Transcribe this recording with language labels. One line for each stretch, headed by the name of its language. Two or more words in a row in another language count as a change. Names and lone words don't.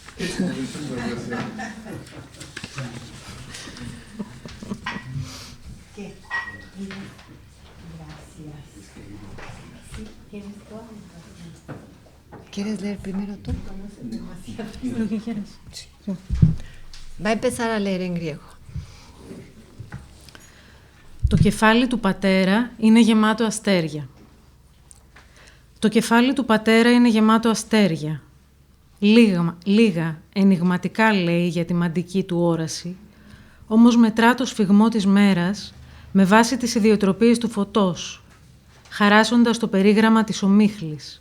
Spanish: ¿Quieres leer primero tú? Lo que quieras. Va a empezar a leer en griego.
Greek: Το κεφάλι του πατέρα είναι γεμάτο αστέρια. Το κεφάλι του πατέρα είναι γεμάτο αστέρια. Λίγα ενιγματικά λέει για τη μαντική του όραση, όμως μετρά το σφιγμό της μέρας με βάση τις ιδιοτροπίες του φωτός, χαράσσοντας το περίγραμμα της ομίχλης.